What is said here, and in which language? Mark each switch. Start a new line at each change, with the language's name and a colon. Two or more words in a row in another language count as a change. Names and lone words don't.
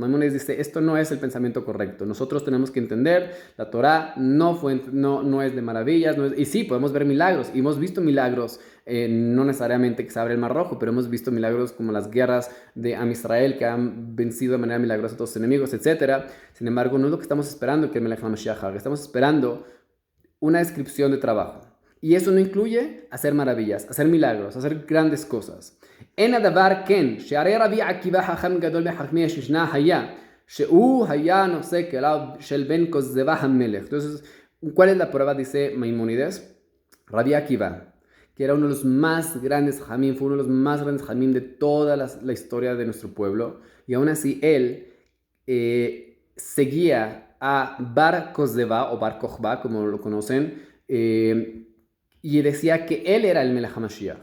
Spanish: Maimónides dice, esto no es el pensamiento correcto. Nosotros tenemos que entender, la Torá no es de maravillas, y sí, podemos ver milagros, y hemos visto milagros, no necesariamente que se abre el Mar Rojo, pero hemos visto milagros como las guerras de
Hebrew: עם ישראל
Spanish: que han vencido de manera milagrosa a todos sus enemigos, etc. Sin embargo, no es lo que estamos esperando que el
Hebrew: מלך המשיח
Spanish: haga. Estamos esperando una descripción de trabajo. Y eso no incluye hacer maravillas, hacer milagros, hacer grandes cosas.
Hebrew: En הדבר כן, שהרי רבי עקיבא חכם גדול מחכמי השושנה היה, שהוא היה נושא כליו של בן כוזבא המלך.
Spanish: Entonces, ¿cuál es la prueba? Dice Maimónides. Rabbi Akiva, que era uno de los más grandes jamim, fue uno de los más grandes jamim de toda la historia de nuestro pueblo, y aún así él seguía a Bar Kozeba o Bar Kochba, como lo conocen, y decía que él era el
Hebrew: מלך המשיח.